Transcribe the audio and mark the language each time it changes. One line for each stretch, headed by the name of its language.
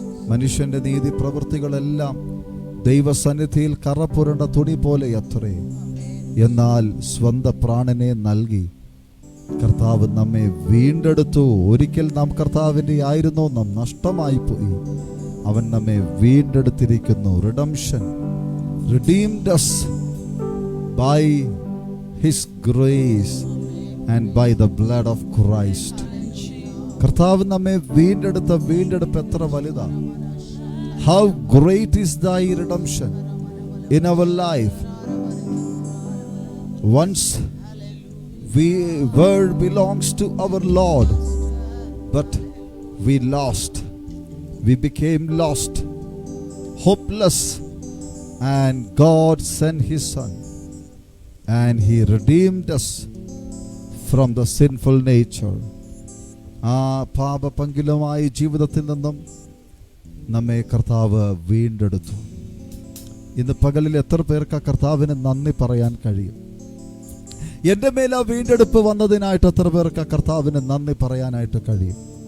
Malayalam: മനുഷ്യന്റെ നീതി പ്രവൃത്തികളെല്ലാം ദൈവസന്നിധിയിൽ കറപുരണ്ട തുണി പോലെ അത്രേ. എന്നാൽ സ്വന്തം പ്രാണനെ നൽകി കർത്താവ് നമ്മെ വീണ്ടെടുത്തു. ഒരിക്കൽ നാം കർത്താവിൻ്റെ ആയിരുന്നു, നാം നഷ്ടമായി പോയി. അവൻ നമ്മെ വീണ്ടെടുത്തിരിക്കുന്നു.
English: Redemption, redeemed us by his grace and by the blood of Christ.
Malayalam: കർത്താവ് നമ്മെ വീണ്ടെടുത്ത വീണ്ടെടുപ്പ് എത്ര വലുതാണ്.
English: How great is thy redemption in our life. Once world belongs to our Lord, but we lost. We became lost, hopeless, and God sent his son and he redeemed us from the sinful nature.
Malayalam: ആ പാപപങ്കിലമായ ജീവിതത്തിൽ നിന്നും നമ്മെ കർത്താവ് വീണ്ടെടുത്തു. ഇന്ന് പകലിൽ എത്ര പേർക്ക് ആ കർത്താവിന് നന്ദി പറയാൻ കഴിയും? എൻ്റെ മേൽ ആ വീണ്ടെടുപ്പ് വന്നതിനായിട്ട് എത്ര പേർക്ക് ആ കർത്താവിന് നന്ദി പറയാനായിട്ട് കഴിയും?